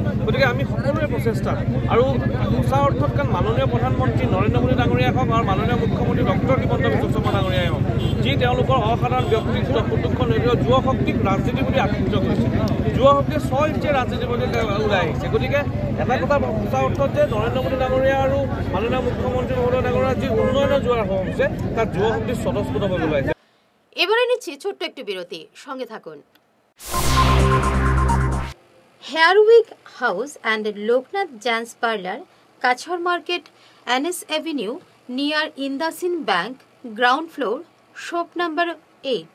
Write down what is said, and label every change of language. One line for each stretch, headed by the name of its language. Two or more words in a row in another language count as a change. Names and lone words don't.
Assamese: গতিকে আমি সকলোৰে প্ৰচেষ্টা আৰু সঁচা অৰ্থত কাৰণ মাননীয় প্ৰধানমন্ত্ৰী নৰেন্দ্ৰ মোদী ডাঙৰীয়াই হওক আৰু মাননীয় মুখ্যমন্ত্ৰী ডক্টৰ হিমন্ত বিশ্ব শৰ্মা ডাঙৰীয়াই হওক, যি তেওঁলোকৰ অসাধাৰণ ব্যক্তিত্ব সুদক্ষ নৈতিক যুৱ শক্তিক ৰাজনীতি বুলি আকৃষ্ট কৰিছে, যুৱ শক্তিয়ে স্ব-ইচ্ছাৰে ৰাজনীতি বুলি ওলাই আহিছে। গতিকে এটা কথা সঁচা অৰ্থত যে নৰেন্দ্ৰ মোদী ডাঙৰীয়া আৰু মাননীয় মুখ্যমন্ত্ৰী মহোদয় ডাঙৰীয়া যি উন্নয়নৰ জোৱাৰ হৈছে তাত যুৱ শক্তি স্বতঃস্ফূৰ্তভাৱে ওলাইছে।
Bangla: এবারে নিচ্ছি ছোট্ট একটি বিরতি, সঙ্গে থাকুন। হেয়ার উইক হাউস অ্যান্ড লোকনাথ জেন্টস পার্লার, কাছাড় মার্কেট, এনএস অ্যাভিনিউ, নিয়ার ইন্দাসিন ব্যাংক,
English: ground floor, shop number
Bangla: 8।